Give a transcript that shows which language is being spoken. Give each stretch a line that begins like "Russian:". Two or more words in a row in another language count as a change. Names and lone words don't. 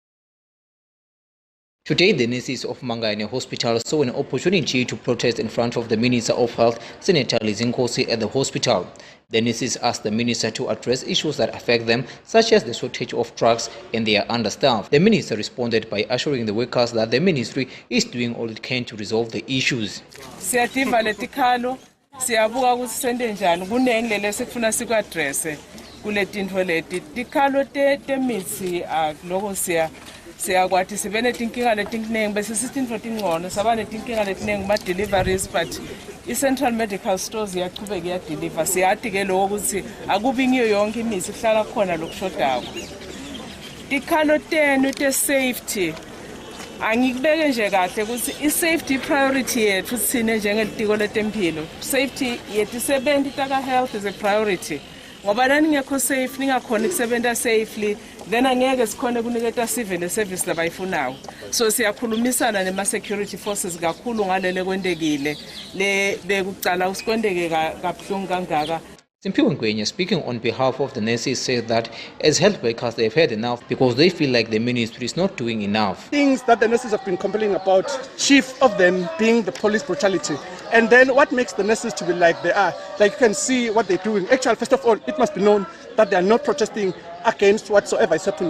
English: Today, the nurses of Mangayane Hospital saw an opportunity to protest in front of the Minister of Health, Senator Lizinkosi, at the hospital. The nurses asked the minister to address issues that affect them, such as the shortage of drugs and they are understaffed. The minister responded by assuring the workers that the ministry is doing all it can to resolve the issues.
Swati: Siyakwati sibe netinkinga letinkingi bese sitintfo tingcono saba netinkinga letinengi ba deliveries, but i-
English: central medical stores
Swati: iyachubeka iyadeliver. Siyati ke lokho ukuthi akubi ngiyo yonke imithi ihlala khona lokushodako. Tikhalo tenu te-safety angikubeke nje kahle ukuthi i-
English: safety priority
Swati: yethu sine njengelitiko letempilo.
English: Safety
Swati: yetisebenti taka-health
English: is a priority.
Swati: Ngoba ningekho safe, ningakhona ukusebenta safely, then angeke sikhone kuniketa
English: civil service
Swati: labayifunayo. So siyakhulumisana nema-security forces kakhulu ngalele kwendekile le bekucala usikwendeke kabuhlungu kangaka.
English: Simpiwe Ngwenya, speaking on behalf of the nurses, said that as health workers they've had enough because they feel like the ministry is not doing enough. Things that the nurses have been complaining about, chief of them being the police brutality. And then what makes the nurses to be like they are? Like you can see what they're doing. Actually, first of all, it must be known that they are not protesting against whatsoever is happening.